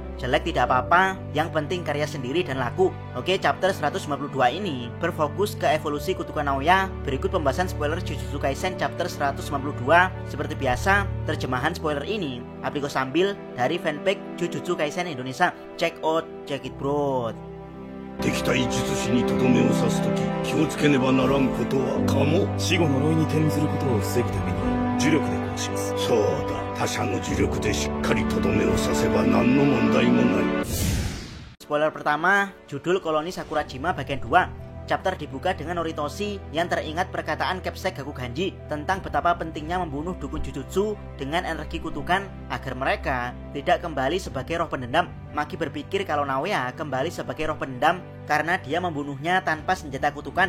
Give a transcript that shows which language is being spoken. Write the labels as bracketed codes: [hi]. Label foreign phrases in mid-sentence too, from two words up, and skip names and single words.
[id] Jelek tidak apa-apa, yang penting karya sendiri dan laku. Oke, chapter 152 ini berfokus ke evolusi kutukan Naoya. Berikut pembahasan spoiler Jujutsu Kaisen chapter 152. Seperti biasa, terjemahan spoiler ini Abdi Kos ambil dari fanpage Jujutsu Kaisen Indonesia. [en] Check out, check it bro. [ja] 敵対術師にとどめを刺すとき気をつけねばならんことはかも。死後呪いに転ずることを防ぐために呪力で殺します。そうだ、他者の呪力でしっかりとどめを刺せば何の問題もない。 [id] Spoiler pertama, judul Koloni Sakurajima bagian 2. Chapter dibuka dengan Noritoshi yang teringat perkataan Capsek Gakuganji tentang betapa pentingnya membunuh dukun Jujutsu dengan energi kutukan agar mereka tidak kembali sebagai roh pendendam. Maki berpikir kalau Naoya kembali sebagai roh pendendam karena dia membunuhnya tanpa senjata kutukan.